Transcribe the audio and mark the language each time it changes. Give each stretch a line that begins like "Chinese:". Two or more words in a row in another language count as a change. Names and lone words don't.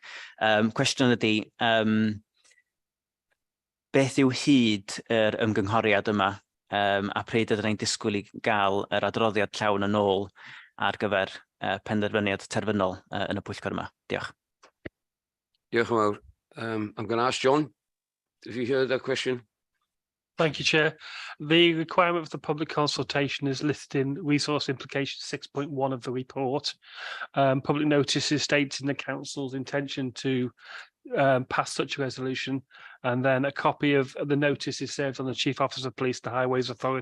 Welsh: Cwestiwn ydy, beth yw hyd yr ymgynghoriad yma, a pryd ydyn ni'n disgwyl i gael yr adroddiad llawn yn ôl ar gyfer penderfyniad terfynol yn y pwyllgor yma? Diolch. Diolch yn fawr.
English: I'm going to ask John, if you heard that question. Thank you, Chair. The requirement for the public consultation is listed in Resource Implication 6.1 of the report. Public notice is stated in the council's intention to pass such a resolution, and then a copy of the notice is served on the Chief Officer of Police, the Highways Authority.